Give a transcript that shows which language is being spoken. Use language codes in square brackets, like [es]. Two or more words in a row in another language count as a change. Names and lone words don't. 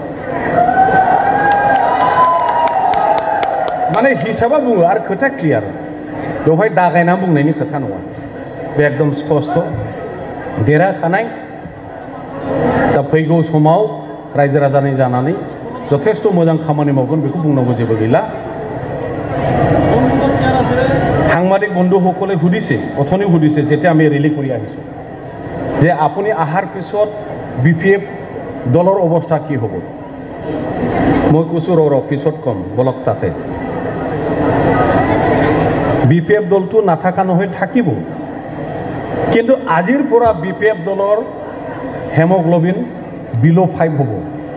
[brx] माने हिसाबा बुङो आरो खोथा क्लियार बेवहाय दागायना बुंनायनि खोथा नङा बे एकदम स्पष्ट देरहाखानाय दा फैगौ समाव रायजो राजानि जानानै যথেষ্ট मोजां खामानि मावगोन बेखौ बुंनांगौ जेबो गैला [as] সাংবাদিক বন্ধুসকলে সুধিছে অথনি সুধিছে যেতিয়া আমি ৰেলী কৰি আহিছোঁ যে আপুনি আহাৰ পিছত বিপিএফ দলৰ অৱস্থা কি হ'ব মই কৈছোঁ ৰ পিছত কম বলক তাতে বিপিএফ দলটো নাথাকা নহয় থাকিব কিন্তু আজিৰ পৰা BPF দলৰ [en] hemoglobin below [as] 5 হ'ব